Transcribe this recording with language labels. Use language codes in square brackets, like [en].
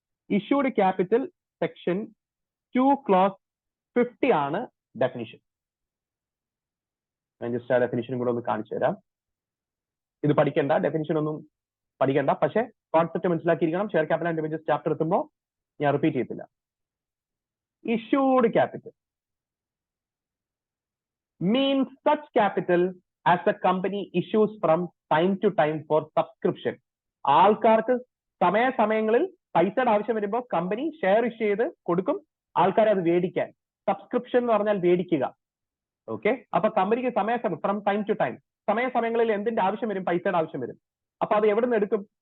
[ml] Issued capital section 2 close 50 ആണ് definition. ഞാൻ just ആ ഡെഫിനിഷനും കൂടെ ഒന്ന് കാണിച്ചു തരാം. ഇത് പഠിക്കണ്ട, ഡെഫിനിഷൻ ഒന്നും പഠിക്കണ്ട, പക്ഷെ കോൺസെപ്റ്റ് മനസ്സിലാക്കിയിരിക്കണം. Share capital and debentures chapter എത്തുമ്പോൾ ഞാൻ റിപ്പീറ്റ് ചെയ്യത്തില്ല. [en] Issued capital means such capital as the company issues from time to time for subscription. [ml] ആൾക്കാർക്ക് സമയങ്ങളിൽ പൈസയുടെ ആവശ്യം വരുമ്പോൾ കമ്പനി ഷെയർ ഇഷ്യൂ ചെയ്ത് കൊടുക്കും ആൾക്കാരെ അത് മേടിക്കാൻ. സബ്സ്ക്രിപ്ഷൻ എന്ന് പറഞ്ഞാൽ മേടിക്കുക. ഓക്കെ. അപ്പൊ കമ്പനിക്ക് ഫ്രം ടൈം ടു ടൈം സമയങ്ങളിൽ എന്തിന്റെ ആവശ്യം വരും? പൈസയുടെ ആവശ്യം വരും. അപ്പൊ അത് എവിടെ നിന്ന് എടുക്കും?